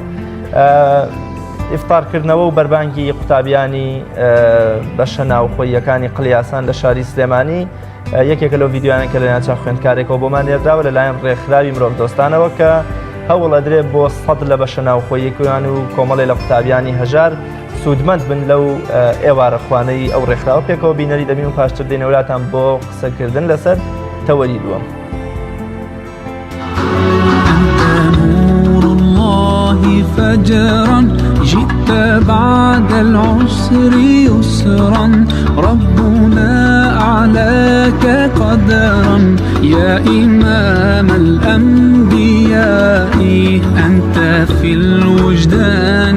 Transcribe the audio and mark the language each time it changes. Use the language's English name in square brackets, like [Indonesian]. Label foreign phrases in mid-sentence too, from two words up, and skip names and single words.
[Central Kurdish] ئیفتارکردنەوە و بەربانگی قوتابیانی بەشە ناوخۆییەکانی قلیاسان لە شاری سلێمانی یەکێکە لەو ڤیددیوانە کە لە ناچار خوێندکارێکەوە بۆمان نێردراوە لەلایەن ڕێکخراوی مرۆڤ دۆستانەوە کە هەوڵ ئەدرێت بۆ 100 لە بەشە ناوخۆییەکیان و کۆمەڵی لە قوتابیانی هەژار سوودمەند بن لەو ئێوارە خوانەی ئەو ڕێکخراوە پێکەوە بینەری دەبین و پاشتر دێنە وڵاتان بۆ قسەکردن لەسەر تەوەری دووەم. [Arabic] فجرا جئت بعد العسر يسرا ربنا أعلاك قدرا يا إمام الأنبياء أنت في الوجدان